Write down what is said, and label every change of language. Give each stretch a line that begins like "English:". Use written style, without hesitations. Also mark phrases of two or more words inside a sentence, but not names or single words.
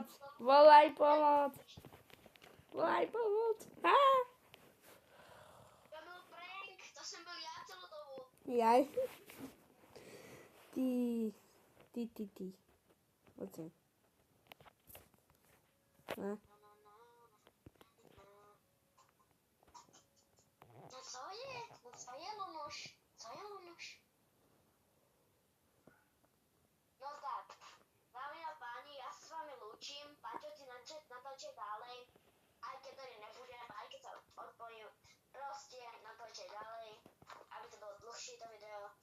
Slovak: Volaj pomoc.
Czech: To byl prank, to jsem byl já celou dobu.
Slovak: Jaj. Ty. Oce.
Czech: No co je, Lunuš?
Slovak: No tak, dámy a páni, ja sa s vami lúčim, Paťo ti natáčaj ďalej, aj keď tady nebudem, aj keď sa odpojím, proste natáčaj ďalej, aby to bolo dlhšie to video.